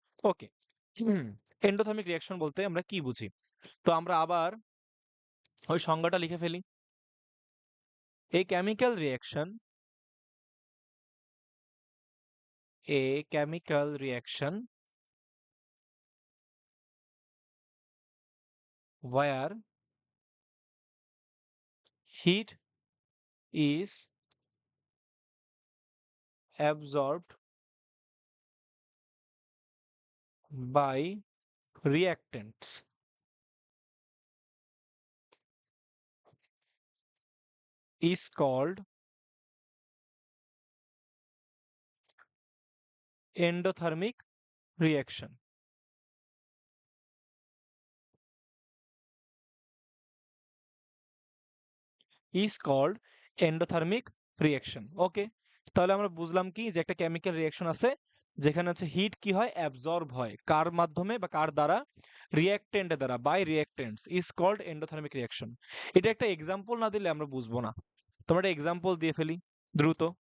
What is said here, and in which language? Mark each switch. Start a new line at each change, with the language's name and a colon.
Bangla: ওকে, endothermic reaction বলতে আমরা কি বুঝি? তো আমরা আবার ওই সংজ্ঞাটা লিখে ফেলি।
English: A chemical reaction, a chemical reaction where heat is absorbed by reactants is called endothermic reaction. Is called endothermic reaction.
Bangla: ওকে, তাহলে আমরা বুঝলাম কি, যে একটা কেমিক্যাল রিয়াকশন আছে যেখানে হচ্ছে হিট কি হয়, অ্যাবজর্ব হয়, কার মাধ্যমে বা কার দ্বারা, রিয়াক্টেন্টের দ্বারা,
English: By reactants, is called endothermic reaction.
Bangla: এটা একটা এক্সাম্পল না দিলে আমরা বুঝবো না। তোমরা একটা এক্সাম্পল দিয়ে ফেলি দ্রুত।